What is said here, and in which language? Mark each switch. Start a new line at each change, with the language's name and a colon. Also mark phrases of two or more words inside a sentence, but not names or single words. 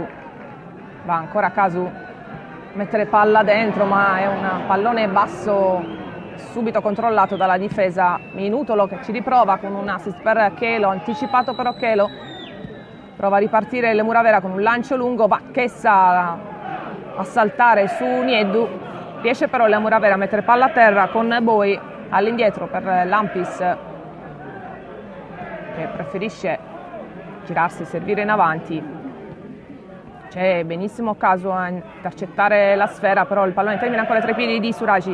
Italian: Va ancora Casu, mettere palla dentro, ma è un pallone basso subito controllato dalla difesa. Minutolo che ci riprova con un assist per Chelo, anticipato però Chelo. Prova a ripartire il Muravera con un lancio lungo, va Chessa a saltare su Nieddu. Riesce però il Muravera a mettere palla a terra con Boi all'indietro per Lampis, che preferisce girarsi e servire in avanti. C'è benissimo Casu a intercettare la sfera, però il pallone termina ancora tra i piedi di Suraji.